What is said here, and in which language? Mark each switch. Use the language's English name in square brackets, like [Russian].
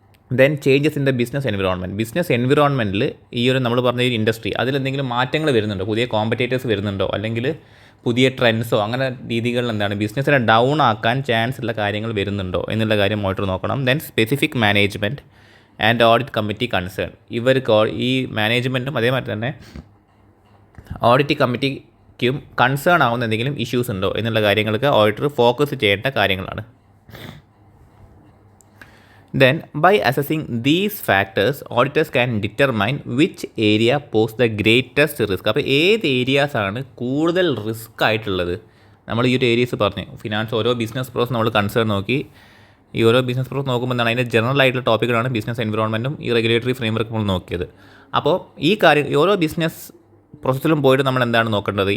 [English] then changes in the business എൻവിറോൺമെൻറ്റിൽ [Malayalam] ഈ ഒരു നമ്മൾ പറഞ്ഞ ഒരു ഇൻഡസ്ട്രി അതിലെന്തെങ്കിലും മാറ്റങ്ങൾ വരുന്നുണ്ടോ, പുതിയ കോമ്പറ്റേറ്റേഴ്സ് വരുന്നുണ്ടോ, അല്ലെങ്കിൽ പുതിയ ട്രെൻഡ്സോ അങ്ങനെ രീതികളിൽ ബിസിനസ്സിനെ ഡൗൺ ആക്കാൻ ചാൻസ് ഉള്ള കാര്യങ്ങൾ വരുന്നുണ്ടോ എന്നുള്ള കാര്യം ഓഡിറ്റർ നോക്കണം. [English] then specific management and audit committee concern, [Malayalam] ഇവർക്ക് ഈ മാനേജ്മെൻറ്റും അതേമാതിരി തന്നെ ഓഡിറ്റ് കമ്മിറ്റിക്കും കൺസേൺ ആവുന്ന എന്തെങ്കിലും ഇഷ്യൂസ് ഉണ്ടോ എന്നുള്ള കാര്യങ്ങൾക്ക് ഓഡിറ്റർ ഫോക്കസ് ചെയ്യേണ്ട കാര്യങ്ങളാണ്. [English] Then, by assessing these factors, auditors can determine which area pose the greatest risk. [Malayalam] അപ്പോൾ ഏത് ഏരിയാസാണ് കൂടുതൽ റിസ്ക് ആയിട്ടുള്ളത്? നമ്മൾ ഈ ഒരു ഏരിയസ് പറഞ്ഞു, ഫിനാൻസ്, ഓരോ ബിസിനസ് പ്രോസസ് നമ്മൾ കൺസേൺ നോക്കി. ഈ ഓരോ ബിസിനസ് പ്രോസസ് നോക്കുമ്പോൾ എന്താണ് അതിൻ്റെ ജനറൽ ആയിട്ടുള്ള ടോപ്പിക്കുകളാണ് ബിസിനസ് എൻവിറോൺമെൻറ്റും ഈ റെഗുലേറ്ററി ഫ്രെയിംവർക്ക് നമ്മൾ നോക്കിയത്. അപ്പോൾ ഈ ഓരോ ബിസിനസ് പ്രോസസ്സിലും പോയിട്ട് നമ്മൾ എന്താണ് നോക്കേണ്ടത്?